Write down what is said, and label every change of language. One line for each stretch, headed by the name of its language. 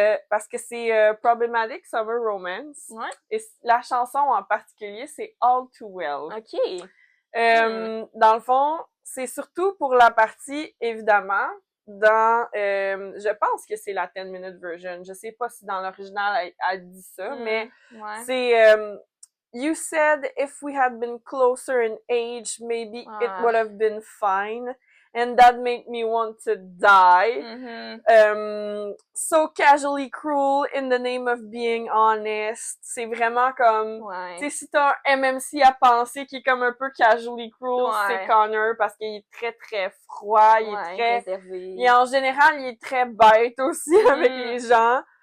French: Parce que c'est Problematic Summer Romance. Et la chanson en particulier, c'est All Too Well. OK. Dans le fond, c'est surtout pour la partie, évidemment, dans... je pense que c'est la
English: 10-minute version.
French: Je sais pas si dans l'original, elle dit ça, mais c'est...
English: You said if we had been closer in age, maybe it would have been fine. And that made me want to die. So casually cruel in the name of being honest.
French: C'est vraiment comme... Tu sais, si t'as un MMC à penser qui est comme un peu
English: casually cruel,
French: c'est Connor parce qu'il est très, très froid. Il est très... réservé. Et en général, il est très bête aussi avec les gens.